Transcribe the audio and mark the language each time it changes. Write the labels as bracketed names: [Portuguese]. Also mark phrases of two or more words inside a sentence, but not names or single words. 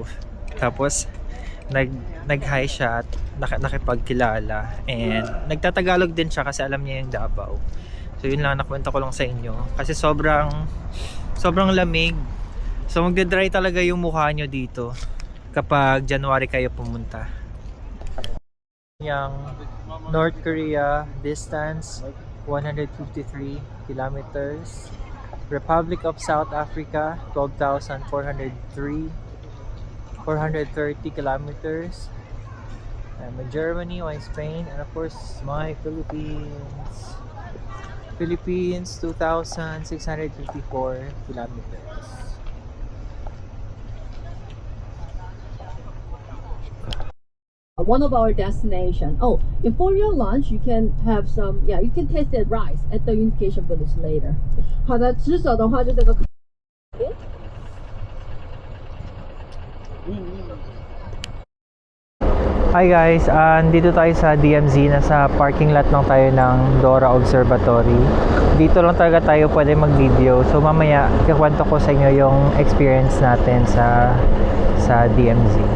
[Filipino] Tapos nag-hi siya at nakipagkilala, and nagtatagalog din siya kasi alam niya yung Davao. So yun lang, nakwento ko lang sa inyo kasi sobrang lamig. So magde-dry talaga yung mukha nyo dito kapag January kayo pumunta. [English] Yung North Korea, distance 153 kilometers. Republic of South Africa, 12,430 kilometers. And Germany, Spain, and of course my Philippines. Philippines, 2,654 kilometers. One of our destination. Oh, and for your lunch, you can have some. Yeah, you can taste the rice at the Unification Village later. [Chinese] 好的，吃手的话就这个。 [English] Hi guys, [Filipino] dito tayo sa DMZ. Nasa parking lot lang tayo ng Dora Observatory. Dito lang talaga tayo pwede mag-video. So mamaya, kikwento ko sa inyo yung experience natin sa DMZ.